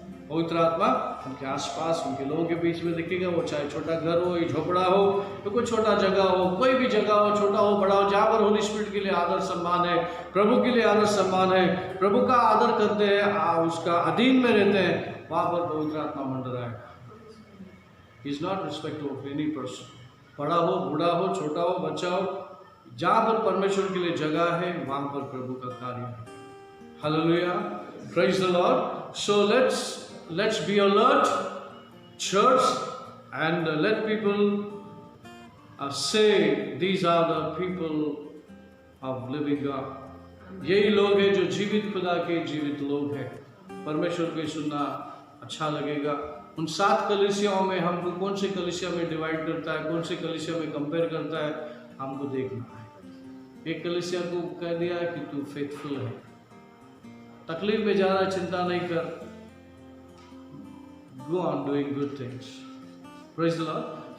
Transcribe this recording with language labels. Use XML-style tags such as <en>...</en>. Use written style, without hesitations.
<hi>पवित्र आत्मा उनके आसपास, उनके लोगों के बीच में दिखेगा। वो चाहे छोटा घर हो या झोपड़ा हो, तो कोई छोटा जगह हो, कोई भी जगह हो, छोटा हो बड़ा हो, जहाँ पर होली स्पिरिट के लिए आदर सम्मान है, प्रभु के लिए आदर सम्मान है, प्रभु का आदर करते हैं, उसका अधीन में रहते हैं, वहाँ पर पवित्र आत्मा मंडराएगा।</hi> <en>He is not respectful of any person.</en> <hi>बड़ा हो, बूढ़ा हो, छोटा हो, बच्चा हो, जहाँ पर परमेश्वर के लिए जगह है वहाँ पर प्रभु का कार्य है।</hi> <en>Hallelujah. Praise the Lord. So let's be alert, church, and let people say these are the people of living God.</en> <hi>यही लोग हैं जो जीवित खुदा के जीवित लोग हैं। परमेश्वर को सुनना अच्छा लगेगा। उन 7 कलीसियाओं में हमको कौन सी कलीसिया में डिवाइड करता है, कौन सी कलीसिया में कंपेयर करता है, हमको देखना है। एक कलीसिया को कह दिया है कि तू फेथफुल है, तकलीफ में ज़्यादा चिंता नहीं कर,</hi> <en>Go on doing good things. Praise the Lord.</en>